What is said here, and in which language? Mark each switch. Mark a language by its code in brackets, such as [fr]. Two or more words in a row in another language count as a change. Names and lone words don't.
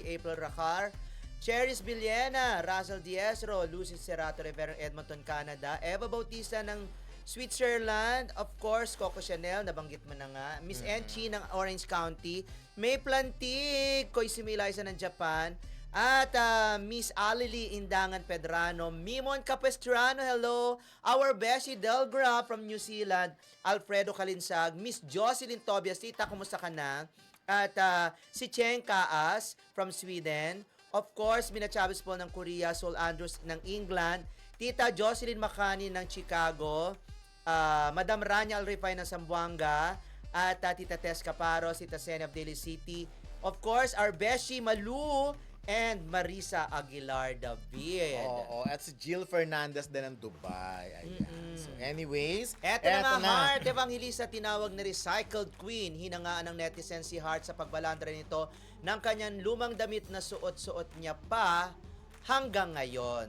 [tl] April Racar, Cheris Villena, Russell Diezro, Lucy Cerato Rivera, Edmonton, Canada, Eva Bautista ng Switzerland, [en] of course, [tl] Coco Chanel, nabanggit mo na nga, Miss Enchi ng Orange County, May Plantig, Koizumi Liza ng Japan, at Miss Alili Indangan Pedrano, Mimon Capestrano, [en] hello, our [tl] Beshi Delgra from New Zealand, Alfredo Kalinsag, Miss Jocelyn Tobias, tita, kumusta ka na? At si Cheng Kaas from Sweden, [en] of course, [tl] Mina Chavez po ng Korea, Sol Andrews ng England, Tita Jocelyn Makani ng Chicago, Madam Rania Alrifay ng Zamboanga, at Tita Tess Caparos, Tita Sena of Daly City, [en] of course, [tl] our Beshi Malu, and Marisa Aguilar David. Oo, at si Jill Fernandez din ng Dubai. [en] Ayan. So anyways, [tl] Eto na nga, Heart Evangelista, tinawag na [en] recycled queen. [tl] Hinangaan ng netizen si Heart sa pagbalandra nito ng kanyang lumang damit na suot-suot niya pa hanggang ngayon.